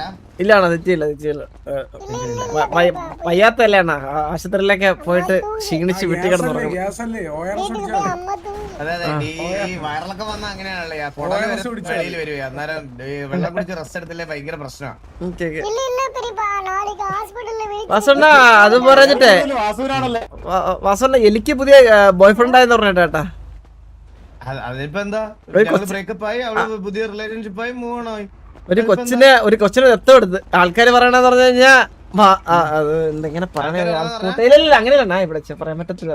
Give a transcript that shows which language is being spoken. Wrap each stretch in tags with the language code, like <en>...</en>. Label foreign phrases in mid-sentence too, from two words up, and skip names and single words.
<ml>ഇല്ലാണോ, തെറ്റിയില്ല. വയ്യാത്തല്ലേ അണ്ണാ, ആശുപത്രിയിലൊക്കെ പോയിട്ട് ക്ഷീണിച്ച് വിട്ടി കിടന്നു. ഗ്യാസല്ലേ, ORS കുടിച്ചാ അമ്മ തൂങ്ങി. അതെ ഈ വയറിളക്കം വന്ന അങ്ങനെയാണല്ലേ, വെളിയിൽ വരുവേ. അന്നേരം ഈ വെള്ളം കുടിച്ച് റെസ്റ്റ് എടുത്തില്ലേ ഭയങ്കര പ്രശ്നമാണ്.</ml> <ta>இல்ல இல்ல பெரியப்பா நாளைக்கு</ta> <en>hospital wait</en> <ml>വാസണ്ണ അത് പറഞ്ഞിട്ടേ, വാസുവിനാണല്ലേ വാസണ്ണ എനിക്ക് പുതിയ</ml> <en>boy friend</en> <ml>ആയെന്ന് പറഞ്ഞിട്ട് കേട്ടാ. അതിപ്പോ എന്താ, ബ്രേക്കപ്പ് ആയി, അവള് പുതിയ റിലേഷൻഷിപ്പ് ആയി,</ml> <en>move on</en> <ml>ആയി. ഒരു കൊച്ചിനെ ദത്തം എടുത്ത് ആൾക്കാര് പറയണെന്ന് പറഞ്ഞു കഴിഞ്ഞാ അത് എന്തെങ്ങനെ പറയണേ, കൂട്ടയിലല്ല അങ്ങനെയല്ല ഇവിടെ പറയാൻ പറ്റത്തില്ല.</ml>